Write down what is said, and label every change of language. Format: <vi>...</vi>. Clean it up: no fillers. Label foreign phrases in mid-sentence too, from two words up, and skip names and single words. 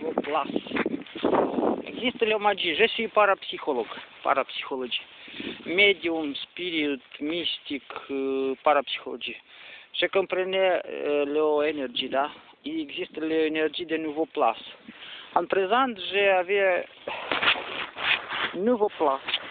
<fr>plus. Există le magie. Je suis parapsihologie. Medium, spirit, mystic, parapsihologie. Je comprenais l'énergie, da? Există l'énergie de nouveau plus. En présent, j'avais nouveau plus.</fr>